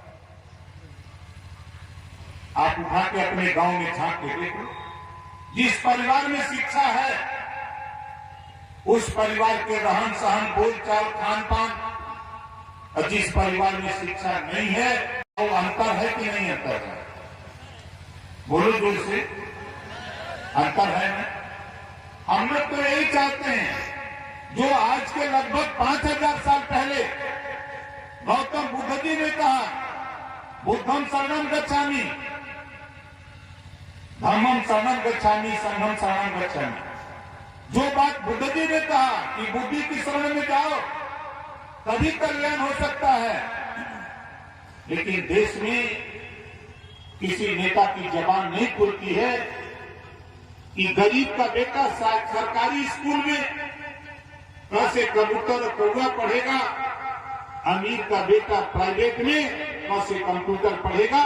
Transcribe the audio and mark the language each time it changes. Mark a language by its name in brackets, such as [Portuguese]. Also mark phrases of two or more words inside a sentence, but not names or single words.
[Hindi] आप उठा के अपने गांव में झांक के देखो, जिस परिवार में शिक्षा है, उस परिवार के रहन सहन, बोलचाल, खान पान, और जिस परिवार में शिक्षा नहीं है, वो अंतर है कि नहीं अंतर है? बोलो जोर से, अंतर है ना? हम लोग तो यही चाहते हैं, जो आज के लगभग 5000 साल पहले गौतम बुद्ध जी ने कहा, [Pali] बुद्धम शरणम गच्छामि, धम्मम शरणम गच्छामि, संघम शरणम गच्छामि। [Hindi] जो बात बुद्ध जी ने कहा कि बुद्धि की शरण में जाओ, तभी कल्याण हो सकता है। लेकिन देश में किसी नेता की जबान नहीं खुलती है कि गरीब का बेटा सरकारी स्कूल में कैसे कबूतर कौवा पढ़ेगा, अमीर का बेटा प्राइवेट में कैसे कंप्यूटर पढ़ेगा।